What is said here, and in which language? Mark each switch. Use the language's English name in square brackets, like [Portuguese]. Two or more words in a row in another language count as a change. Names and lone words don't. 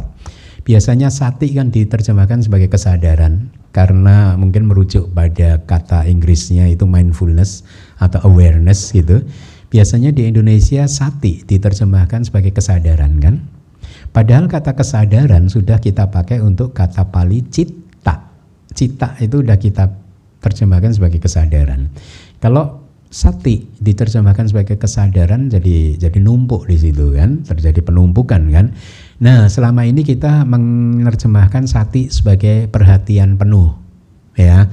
[Indonesian] Biasanya sati kan diterjemahkan sebagai kesadaran karena mungkin merujuk pada kata Inggrisnya itu mindfulness atau awareness gitu. Biasanya di Indonesia sati diterjemahkan sebagai kesadaran kan. Padahal kata kesadaran sudah kita pakai untuk kata Pali citta. Citta itu sudah kita terjemahkan sebagai kesadaran. Kalau sati diterjemahkan sebagai kesadaran, jadi numpuk di situ kan, terjadi penumpukan kan. Nah, selama ini kita menerjemahkan sati sebagai perhatian penuh, ya.